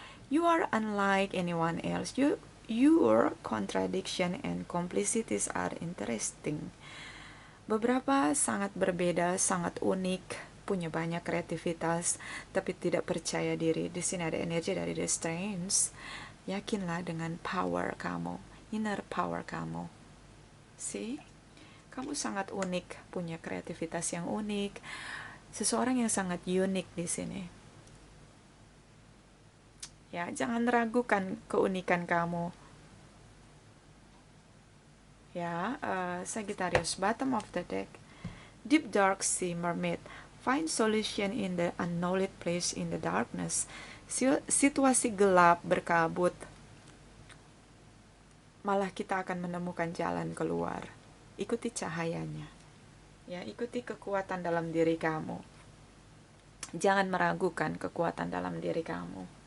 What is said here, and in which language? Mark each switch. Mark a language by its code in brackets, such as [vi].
[en] You are unlike anyone else. Your contradiction and complicities are interesting. [id] Beberapa sangat berbeda, sangat unik, punya banyak kreativitas, tapi tidak percaya diri. Di sini ada energi dari The Strength. Yakinlah dengan power kamu, inner power kamu. [en] See? [id] Kamu sangat unik, punya kreativitas yang unik. Seseorang yang sangat unik di sini. Ya, jangan ragukan keunikan kamu. [en] Ya, Sagittarius, bottom of the deck. Deep dark sea mermaid. Find solution in the unknowledge place in the darkness. [id] Situasi gelap berkabut. Malah kita akan menemukan jalan keluar. Ikuti cahayanya. Ya, ikuti kekuatan dalam diri kamu. Jangan meragukan kekuatan dalam diri kamu.